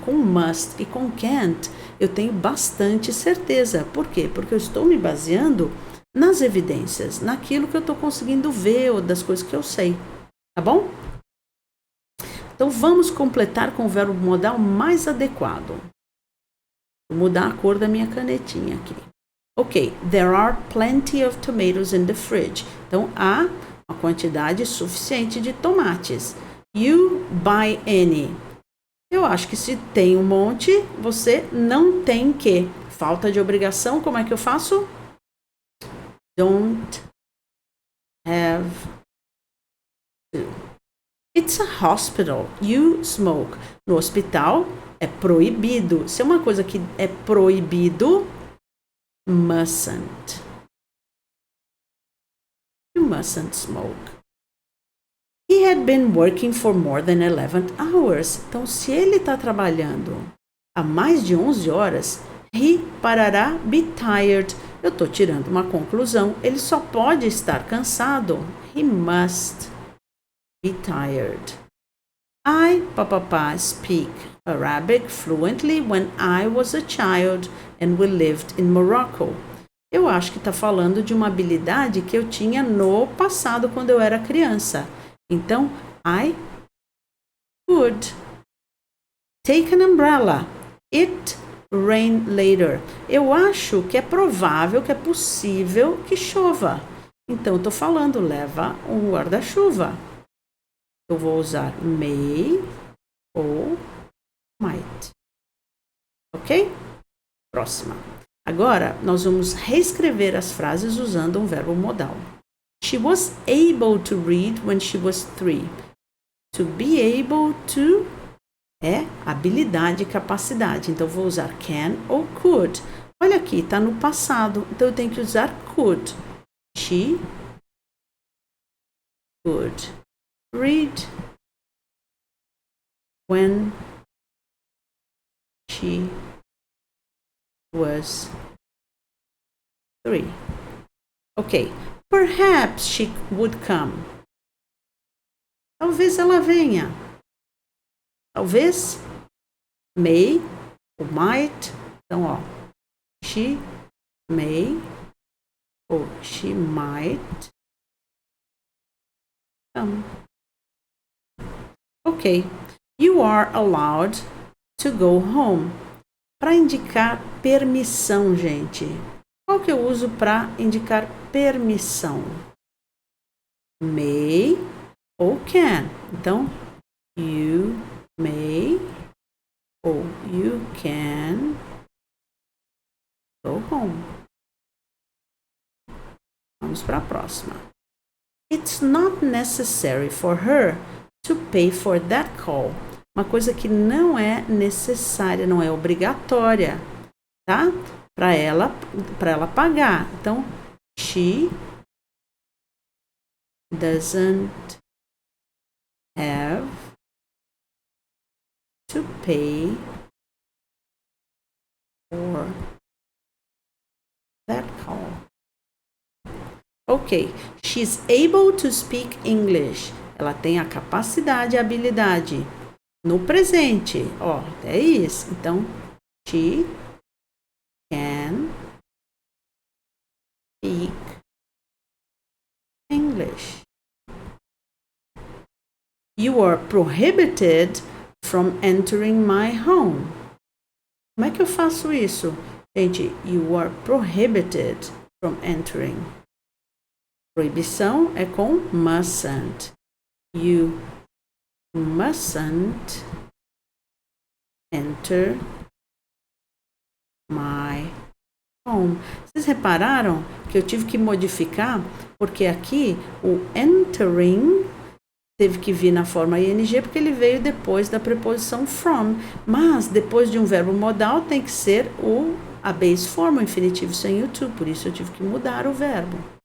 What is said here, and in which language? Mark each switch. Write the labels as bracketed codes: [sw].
[pt] Com must e com can't, eu tenho bastante certeza. Por quê? Porque eu estou me baseando nas evidências, naquilo que eu estou conseguindo ver ou das coisas que eu sei. Tá bom? Então, vamos completar com o verbo modal mais adequado. Vou mudar a cor da minha canetinha aqui. [en] Ok, there are plenty of tomatoes in the fridge. [pt] Então, há uma quantidade suficiente de tomates. [en] You buy any. [pt] Eu acho que se tem um monte, você não tem que. Falta de obrigação, como é que eu faço? [en] Don't have to. It's a hospital. You smoke. [pt] No hospital é proibido. Se é uma coisa que é proibido, mustn't. [en] You mustn't smoke. He had been working for more than 11 hours. [pt] Então, se ele está trabalhando há mais de 11 horas, [en] he parará be tired. [pt] Eu estou tirando uma conclusão. Ele só pode estar cansado. [en] He must be tired. I, papapá, speak Arabic fluently when I was a child and we lived in Morocco. [pt] Eu acho que está falando de uma habilidade que eu tinha no passado quando eu era criança. [en] Então, I could take an umbrella. It rain later. [pt] Eu acho que é provável, que é possível que chova. Então, eu estou falando, leva um guarda-chuva. Eu vou usar may ou might. Ok? Próxima. Agora, nós vamos reescrever as frases usando um verbo modal. [en] She was able to read when she was 3. [pt] To be able to é habilidade, capacidade. Então, vou usar can ou could. Olha aqui, está no passado. Então, eu tenho que usar could. [en] She could read when she was 3. Ok. Perhaps she would come. [pt] Talvez ela venha. Talvez may ou might. Então, ó. [en] She may ou she might come. Ok. You are allowed to go home. [pt] Para indicar permissão, gente. Qual que eu uso para indicar permissão? May ou can. [en] Então, you may ou you can go home. [pt] Vamos para a próxima. [en] It's not necessary for her to pay for that call. [pt] Uma coisa que não é necessária, não é obrigatória, tá? Para ela pagar. [en] Então, she doesn't have to pay for that call. Ok, she's able to speak English. [pt] Ela tem a capacidade e a habilidade. No presente, ó, é isso. [en] Então, she can speak English. You are prohibited from entering my home. [pt] Como é que eu faço isso? Gente, [en] you are prohibited from entering. [pt] Proibição é com mustn't. [en] You mustn't enter my home. [pt] Vocês repararam que eu tive que modificar? Porque aqui o entering teve que vir na forma ing porque ele veio depois da preposição from. Mas depois de um verbo modal tem que ser a base form, o infinitivo sem o to. Por isso eu tive que mudar o verbo.